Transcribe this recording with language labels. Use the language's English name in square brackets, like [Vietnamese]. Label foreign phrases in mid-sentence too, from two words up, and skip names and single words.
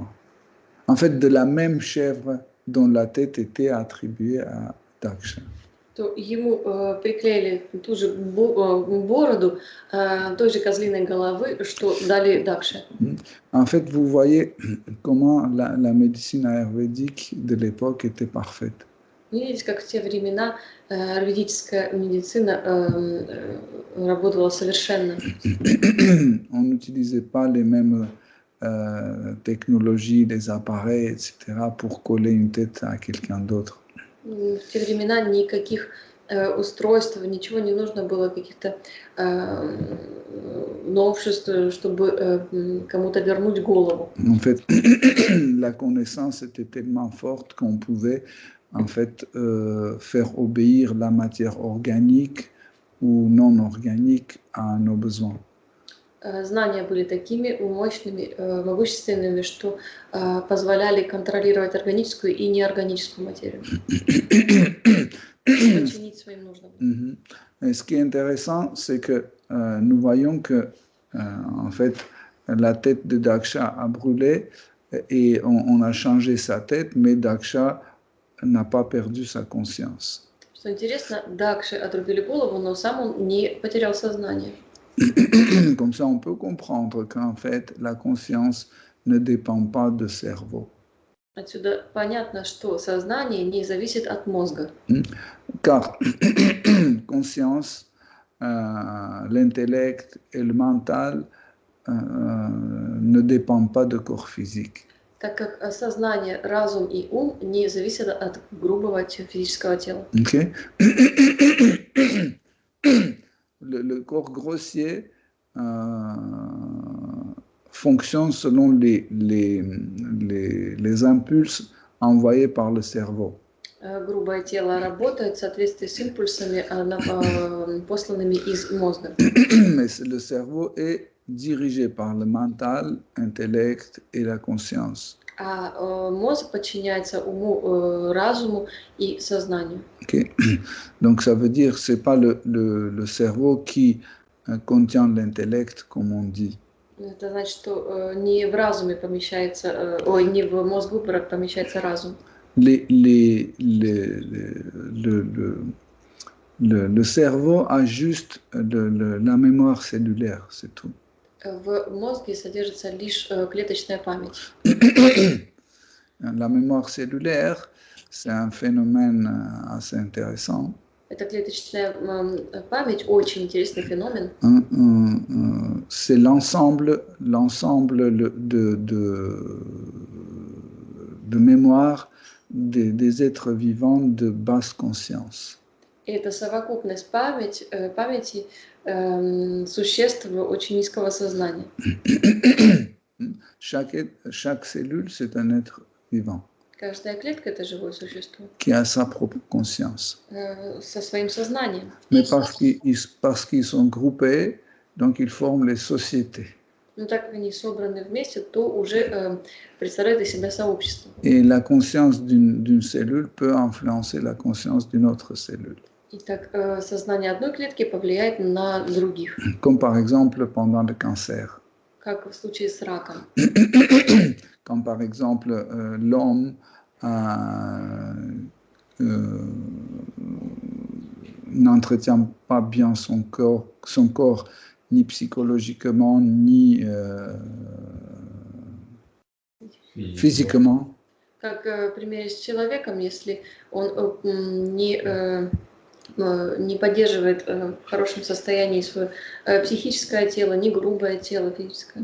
[French] En fait, de la même chèvre dont la tête était attribuée à Daksha. [Russian] То ему приклеили ту же бороду той же козлиной головы, что дали Дакше. [French] En fait, vous voyez comment la médecine ayurvédique de l'époque était parfaite. [Russian] Видите, как в те времена аюрведическая медицина работала совершенно. [French] On n'utilisait pas les mêmes technologies, les appareils, etc., pour coller une tête à quelqu'un d'autre. [Russian] В те времена никаких устройств, ничего не нужно было, каких-то новшеств, чтобы кому-то вернуть голову. [French] En fait, la connaissance était tellement forte qu'on pouvait en fait faire obéir la matière organique ou non organique à nos besoins. [Russian] Знания были такими мощными, могущественными, что позволяли контролировать органическую и неорганическую материю. Подчинить своим нуждам. [French] Et ce qui est intéressant, c'est que nous voyons que en fait, la tête de Daksha a brûlé et on a changé sa tête, mais Daksha n'a pas perdu sa conscience. [Russian] Что интересно, Дакше отрубили голову, но сам он не потерял сознание. [French] Comme ça, on peut comprendre qu'en fait, la conscience ne dépend pas du cerveau. [Russian] Отсюда понятно, что сознание не зависит от мозга. [French] Car conscience, l'intellect et le mental ne dépendent pas du corps physique. [Russian] Так как сознание, разум и ум не зависят от грубого физического тела. Okay. [French] Le corps grossier fonctionne selon les impulses envoyés par le cerveau. [Russian] Грубое тело работает в соответствии с импульсами, посланными из мозга. [French] Mais le cerveau est dirigé par le mental, l'intellect et la conscience. [Russian] А мозг подчиняется уму, разуму и сознанию. Okay. [French] Donc ça veut dire que ce n'est pas le cerveau qui contient l'intellect, comme on dit. [Russian] Это значит, что не в разуме помещается, не в мозгу помещается разум. [French] le cerveau a juste la mémoire cellulaire, c'est tout. [Russian] В мозге содержится лишь клеточная память. [French] La mémoire cellulaire, c'est un phénomène assez intéressant. [Russian] Эта клеточная память очень интересный феномен. [French] C'est l'ensemble de mémoire des êtres vivants de basse conscience. [Russian] И это совокупность памяти существ очень низкого сознания. [French] Chaque cellule, c'est un être vivant. [Russian] Каждая клетка – это живое существо. [French] Qui a sa propre conscience. [Russian] Со своим сознанием. [French] Mais parce qu'ils sont groupés, donc ils forment les sociétés. [Russian] Но так как они собраны вместе, то уже представляют из себя сообщество. [French] Et la conscience d'une cellule peut influencer la conscience d'une autre cellule. [Russian] И так сознание одной клетки повлияет на других. [French] Comme par exemple pendant le cancer. [Russian] Как в случае с раком. [French] Quand par exemple l'homme n'entretient pas bien son corps ni psychologiquement, ni physiquement. [Russian] Как в примере с человеком, если он не поддерживает в хорошем состоянии свое психическое тело, не грубое тело физическое.